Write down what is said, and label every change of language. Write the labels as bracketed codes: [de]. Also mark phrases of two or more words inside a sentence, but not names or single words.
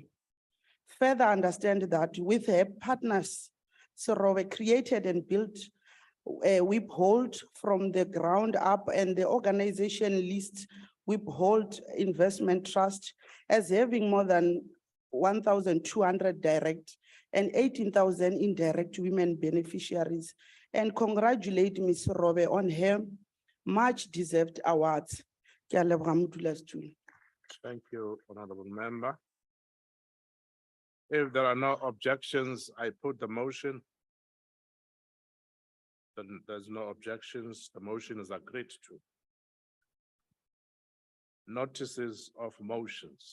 [en] Further understand that with her partners, Serobe created and built Withhold from the ground up, and the organization lists Withhold Investment Trust as having more than 1,200 direct and 18,000 indirect women beneficiaries, and congratulate Ms. Robe on her much deserved awards. [tn] Ke a leboga modulasetulo. [en] Thank you, Honorable Member. If there are no objections, I put the motion. Then there's no objections, the motion is agreed to. Notices of motions.